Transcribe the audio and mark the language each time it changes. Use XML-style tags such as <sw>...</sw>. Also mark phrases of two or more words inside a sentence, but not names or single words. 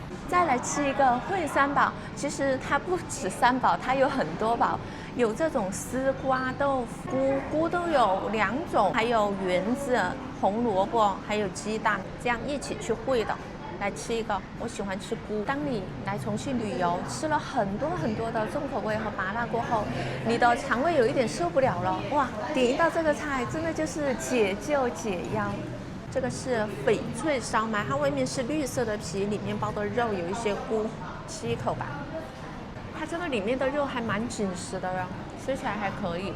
<zh>再來吃一個燴三寶，其實它不止3寶，它有很多寶，有這種絲瓜豆腐，菇都有2種，還有圓子、紅蘿蔔，還有雞蛋，這樣一起去燴的。來吃一個，我喜歡吃菇。當你來重慶旅遊，吃了很多的重口味和麻辣過後，你的腸胃有一點受不了了，哇，點一道這個菜真的就是解救解藥。這個是翡翠燒麥，它外面是綠色的皮，裡面包的肉有一些菇，吃一口吧。它這個裡面的肉還蠻緊實的呀，吃起來還可以。</zh>